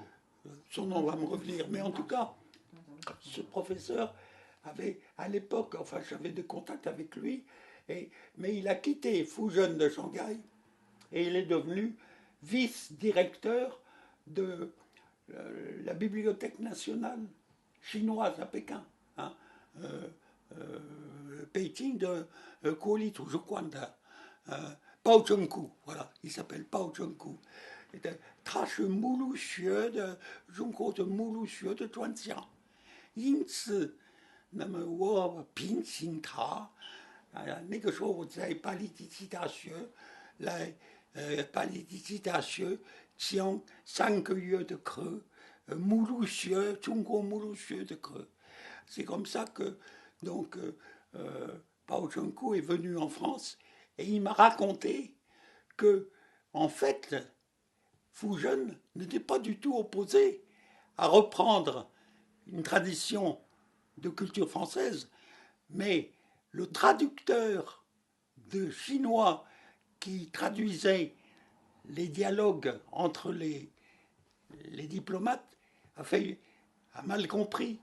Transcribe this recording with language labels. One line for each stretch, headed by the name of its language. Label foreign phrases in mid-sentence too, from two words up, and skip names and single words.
French: Son nom va me revenir, mais en tout cas, ce professeur avait, à l'époque, enfin j'avais des contacts avec lui, mais il a quitté Fujian de Shanghai et il est devenu vice-directeur de la Bibliothèque nationale chinoise à Pékin. Hein, Peking de Kuali je crois, Pao Chengku, voilà, il s'appelle Pao Chengku.
Chinese: 他是目录学的中国的目录学的专家，因此，那么我聘请他，那个时候我在巴黎第七大学来，巴黎第七大学讲3个月的课，目录学中国目录学的课。
French: C'est comme ça que donc Pao Chengku est venu en France et il m'a raconté que en fait Fujian n'était pas du tout opposé à reprendre une tradition de culture française, mais le traducteur de chinois qui traduisait les dialogues entre les diplomates, a mal compris.